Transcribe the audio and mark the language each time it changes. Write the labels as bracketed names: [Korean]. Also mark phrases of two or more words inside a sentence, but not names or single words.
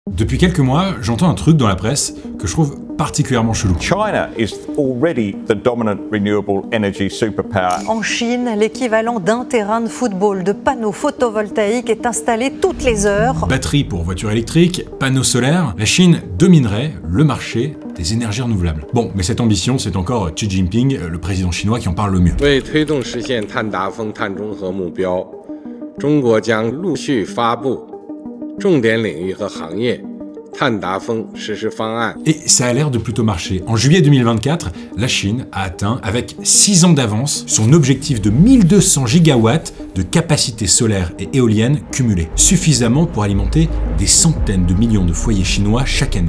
[French] Depuis quelques mois, j'entends un truc dans la presse que je trouve particulièrement chelou. [English] China is already the dominant renewable energy superpower. [French] En Chine, l'équivalent d'un terrain de football de panneaux photovoltaïques est installé toutes les heures. Batteries pour voitures électriques, panneaux solaires, la Chine dominerait le marché des énergies renouvelables. Bon, mais cette ambition, c'est encore Xi Jinping, le président chinois, qui en parle le mieux. [Chinese] 为推动实现碳达峰、碳中和目标，中国将陆续发布重点领域和行业 [French] Et ça a l'air de plutôt marcher. En juillet 2024, la Chine a atteint, avec 6 ans d'avance, son objectif de 1200 gigawatts de capacité solaire et éolienne cumulée, suffisamment pour alimenter des centaines de millions de foyers chinois chaque année.